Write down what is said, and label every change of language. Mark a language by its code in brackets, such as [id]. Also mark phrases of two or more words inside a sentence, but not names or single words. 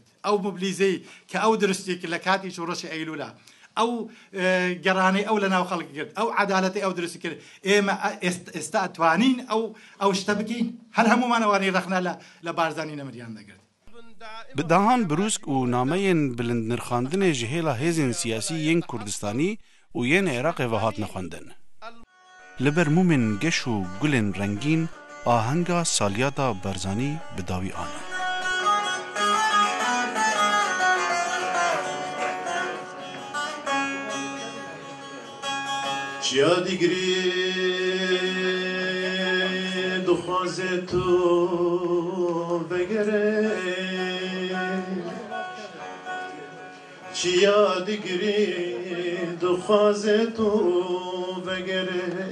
[ckb] ئەو مبلیزەی کە ئەو درستی کرد لە کاتی شۆڕەشی ئەیلولا، ئەو گەڕانەی ئەو لە ناو خەڵکی کرد، ئەو عەدالەتی ئەو درستی کرد. ئێمە ئێستا ئەتوانین ئەو شتە بکەین؟ هەر هەمومانەوانی ڕەخنا لە بارزانی نەمریان دەگرت. [ku] بداهان بروسک و نامەیەن بلند نرخاندنê ji hêla hêzên siyasî yên Kurdistanî û yên Iraqê ve hatine xwendin. Li ber mûmên geş û gulên rengîn ahenga saliyata Barzanî bi dawî anin. Çiya digirî dixwaze tu vegere Çiya digirî dixwaze tu vegere